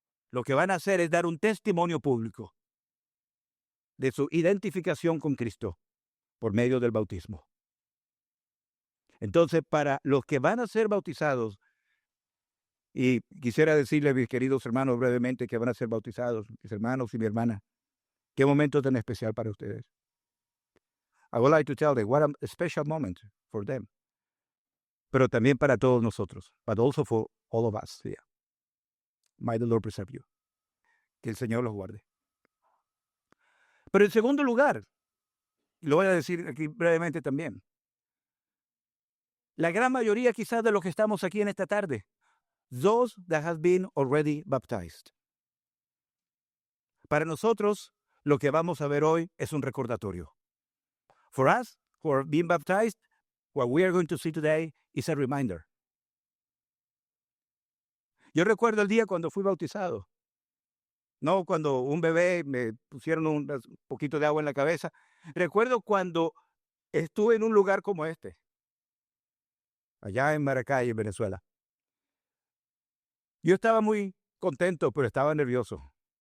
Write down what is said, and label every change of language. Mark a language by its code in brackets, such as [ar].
[es] Lo que van a hacer es dar un testimonio público de su identificación con Cristo por medio del bautismo. Entonces, para los que van a ser bautizados, y quisiera decirle a mis queridos hermanos brevemente que van a ser bautizados, mis hermanos y mi hermana, qué momento tan especial para ustedes. [en] I would like to tell them what a special moment for them. [es] Pero también para todos nosotros, [en] but also for all of us here. May the Lord preserve you. [es] Que el Señor los guarde. Pero en segundo lugar, lo voy a decir aquí brevemente también, la gran mayoría quizás de los que estamos aquí en esta tarde, [en] those that have been already baptized. [es] Para nosotros, lo que vamos a ver hoy es un recordatorio. [en] For us, who are being baptized, what we are going to see today is a reminder. [es] Yo recuerdo el día cuando fui bautizado. No cuando un bebé me pusieron un poquito de agua en la cabeza. Recuerdo cuando estuve en un lugar como este, allá en Maracay, en Venezuela. Yo estaba muy contento, pero estaba nervioso.